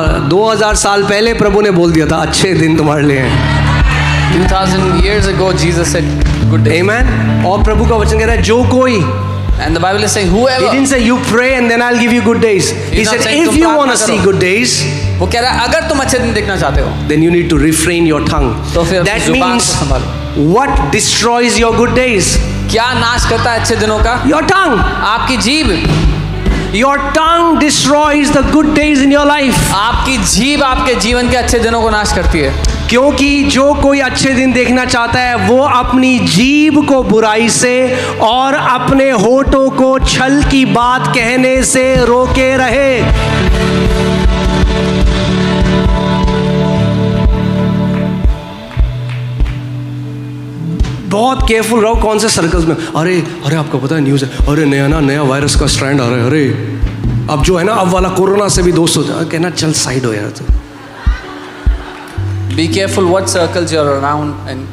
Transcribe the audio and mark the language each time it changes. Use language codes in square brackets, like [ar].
[hi] 2000 साल पहले प्रभु ने बोल दिया था अच्छे दिन तुम्हारे लिए हैं. [en] 2000 years ago Jesus said good days. Amen. [hi] और प्रभु का वचन कह रहा है जो कोई. [en] And the Bible is saying whoever. He didn't say you pray and then I'll give you good days. He said if you want to see good days, [hi] वो कह रहा है अगर तुम अच्छे दिन देखना चाहते हो, [en] then you need to refrain your tongue. [hi] तो फिर [en] That means what destroys your good days? [hi] क्या नाश करता है अच्छे दिनों का? [en] Your tongue. [hi] आपकी जीभ. [en] Your tongue destroys the good days in your life. [hi] आपकी जीभ आपके जीवन के अच्छे दिनों को नाश करती है. क्योंकि जो कोई अच्छे दिन देखना चाहता है वो अपनी जीभ को बुराई से और अपने होठों को छल की बात कहने से रोके रहे. बहुत केयरफुल रहो कौन से सर्कल्स में. अरे आपको पता है न्यूज़ है, अरे नया वायरस का स्ट्रैंड आ रहा है, अरे अब जो है ना अब वाला कोरोना से भी दोस्त हो जाए. कहना चल साइड हो यार. तो [en] Be careful what circles you're around and